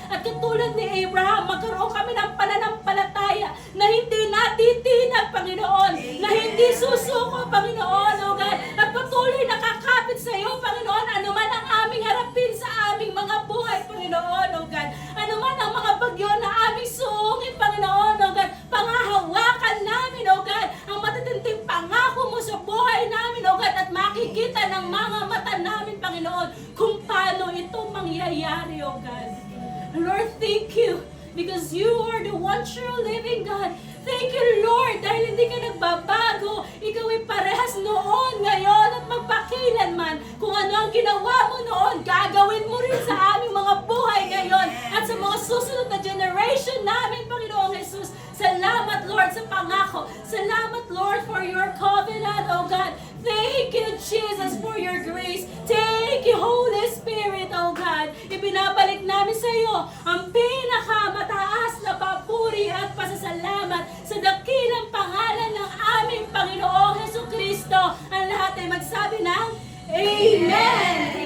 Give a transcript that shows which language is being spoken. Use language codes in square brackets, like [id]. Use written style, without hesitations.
[tl] At katulad ni Abraham, magkaroon kami ng pananampalataya na hindi natitinag, Panginoon, na hindi susuko, Panginoon, O God, at patuloy nakakapit sa iyo, Panginoon, anuman ang aming harapin sa aming mga buhay, Panginoon, O God. Anuman ang mga bagyo na aming suungin, Panginoon, O God, pangahawakan namin, O God, ang matatinding pangako mo sa buhay namin, O God, at makikita ng mga mata namin, Panginoon, kung paano ito mangyayari, O God. [en] Lord, thank you because you are the one true living God. Thank you, Lord, [tl] dahil hindi ka nagbabago. Ikaw ay parehas noon, ngayon, at magpakilanman. Kung ano ang ginawa mo noon, gagawin mo rin sa aming mga buhay ngayon at sa mga susunod na generation namin, Panginoong Jesus. Salamat, Lord, sa pangako. Salamat, Lord, [en] for your covenant, oh God. Thank you, Jesus, for your grace. Thank you, Holy Spirit, oh God. [tl] Ibinabalik namin sa iyo ang pinakamataas na papuri at pasasalamat sa dakilang pangalan ng aming Panginoong Jesucristo. Ang lahat ay magsabi ng Amen!